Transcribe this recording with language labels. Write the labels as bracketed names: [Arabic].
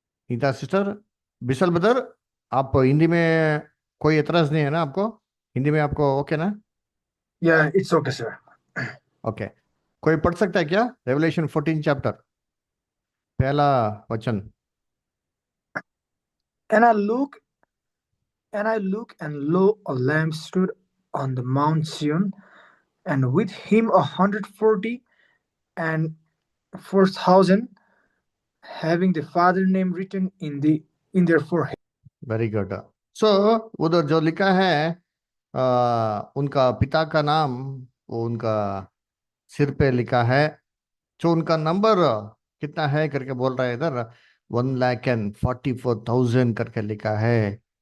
[Hindi] Nita sister, बिसल brother, आप हिंदी में कोई एतराज नहीं है ना आपको? हिंदी में आपको ओके ना? [English] Yeah, it's okay, sir. Okay. [Hindi] कोई पढ़ सकता है क्या रेवलेशन 14 चैप्टर पहला वचन? [English] And I look, and lo, a lamb stood on the Mount Zion, and with him 140 and 4,000, having the Father name written in their forehead. Very good. [Hindi] सो उधर जो लिखा है उनका पिता का नाम, वो उनका सिर पे लिखा है. जो उनका नंबर कितना है करके बोल रहा है इधर, 1,44,000 करके लिखा है.